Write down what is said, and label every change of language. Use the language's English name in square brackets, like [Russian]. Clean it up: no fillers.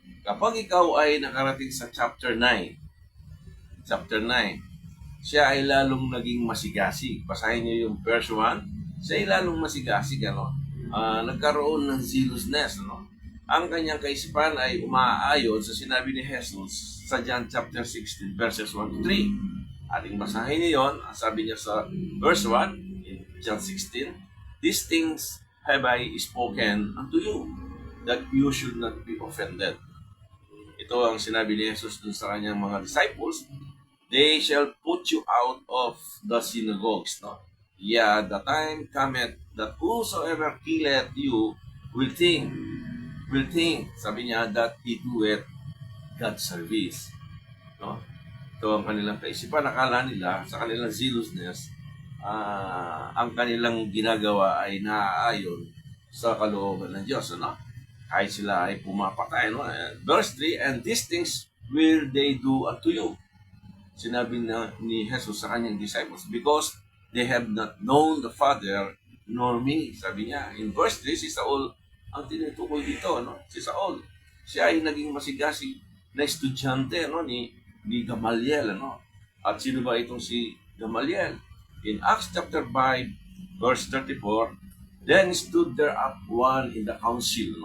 [Filipino] Kapag ikaw ay nakarating sa chapter 9, siya ay lalong naging masigasig. Basahin niyo yung verse 1. Siya ay lalong masigasig, ano? Nagkaroon ng zealousness, ano? Ang kanyang kaisipan ay umaayon sa sinabi ni Jesus sa John chapter 16, verses 1 to 3. Ating basahin niyo yun. Sabi niya sa [English] verse 1, in John 16, "These things have I spoken unto you, that you should not be offended." [Filipino] Ito ang sinabi ni Jesus dun sa kanyang mga disciples, [English] "They shall put you out of the synagogues." [Filipino] No? [English] "Yeah, the time cometh that whosoever killeth you will think, [Filipino] sabi niya, [English] that he doeth God's service. [Filipino] No? Ito ang kanilang kaisipan. Akala nila, sa kanilang zealousness, ang kanilang ginagawa ay naaayon sa kalooban ng Diyos. Ano? Kahit sila ay pumapatay. No? [English] Verse 3, "And these things will they do unto you." [Filipino] Sinabi ni Jesus sa kanyang disciples, [English] "Because they have not known the Father nor me." [Filipino] Sabi niya. In verse 3, si Saul ang tinutukoy dito. No? Si Saul, siya ay naging masigasig na estudyante, no? ni Gamaliel. Ano? At sino ba itong si Gamaliel? [English] In Acts chapter 5, verse 34, "Then stood there up one in the council."